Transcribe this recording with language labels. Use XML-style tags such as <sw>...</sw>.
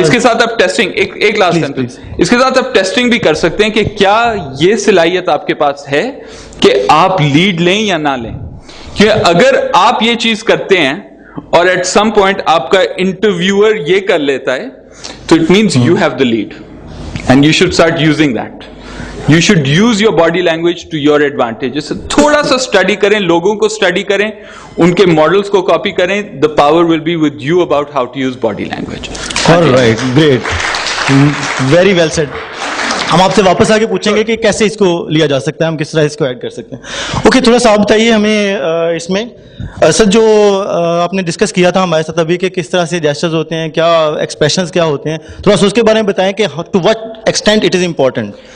<hi>और इसके साथ आप टेस्टिंग, एक लास्ट सेंटेंस, इसके साथ आप टेस्टिंग भी कर सकते हैं कि क्या ये सलाहियत आपके पास है कि आप लीड लें या ना लें। क्योंकि अगर आप ये चीज करते हैं और एट सम पॉइंट आपका इंटरव्यूअर ये कर लेता है, तो</hi> <en>It means you have the lead and you should start using that. You should use your body language to your advantage.</en> <hi>थोड़ा सा स्टडी करें, लोगों को स्टडी करें, उनके मॉडल्स को कॉपी करें।</hi> <en>The power will be with you about how to use body language. All right, great, very well said.</en> <hi>हम आपसे वापस आके पूछेंगे कि कैसे इसको लिया जा सकता है, हम किस तरह इसको ऐड कर सकते हैं। ओके, थोड़ा सा आप बताइए हमें इसमें सर, जो आपने डिस्कस किया था हमारे साथ अभी कि किस तरह से जेस्चर्स होते हैं, क्या एक्सप्रेशंस क्या होते हैं, थोड़ा सा उसके बारे में बताएं कि</hi> <en>To what extent it is important.</en>